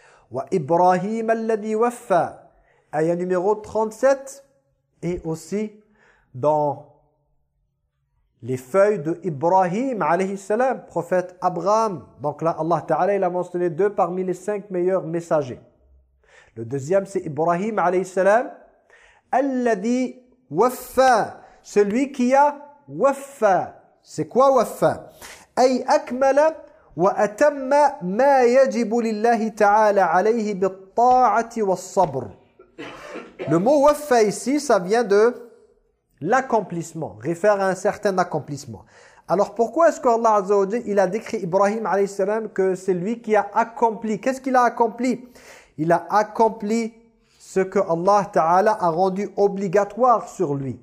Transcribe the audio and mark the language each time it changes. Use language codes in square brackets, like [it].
[ar] Wa Ibrahim alladhi waffa, [fr] ayat numéro 37, et aussi dans les feuilles de Ibrahim alayhi salam, prophète Abraham. Donc là, Allah Ta'ala, il a mentionné deux parmi les cinq meilleurs messagers. Le deuxième, c'est Ibrahim alayhi salam. [ar] الذي وفى [fr] celui qui a [ar] وفى [fr] c'est quoi [ar] وفى اي اكمل واتم ما يجب لله تعالى عليه بالطاعه والصبر. [fr] Le mot وفى ici, ça vient de l'accomplissement, réfère à un certain accomplissement. Alors pourquoi est-ce que Allah Azza wa Jalla, il a décrit Ibrahim alayhi salam que c'est lui qui a accompli? Qu'est-ce qu'il a accompli? Il a accompli ce que Allah Ta'ala a rendu obligatoire sur lui.